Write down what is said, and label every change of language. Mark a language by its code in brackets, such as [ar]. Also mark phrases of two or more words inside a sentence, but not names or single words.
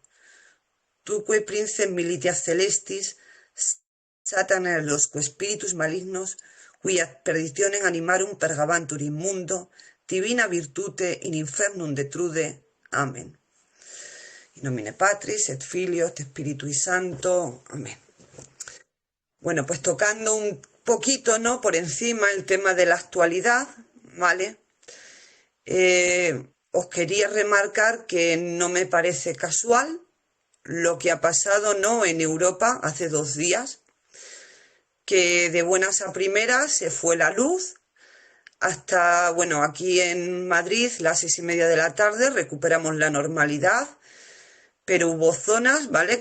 [la] Tuque princeps militias celestis, Satana losque spiritus malignos, qui ad perditionem animarum pergabantur in mundo, divina virtute in infernum detrude. Amen. In nomine Patris et Filio et Spiritui Sancto. [es] Amén. Bueno, pues tocando un poquito, ¿no? Por encima el tema de la actualidad, ¿vale? Os quería remarcar que no me parece casual lo que ha pasado, ¿no? En Europa hace 2 días, que de buenas a primeras se fue la luz, hasta, bueno, aquí en Madrid, las 6:30 de la tarde, recuperamos la normalidad, pero hubo zonas, ¿vale?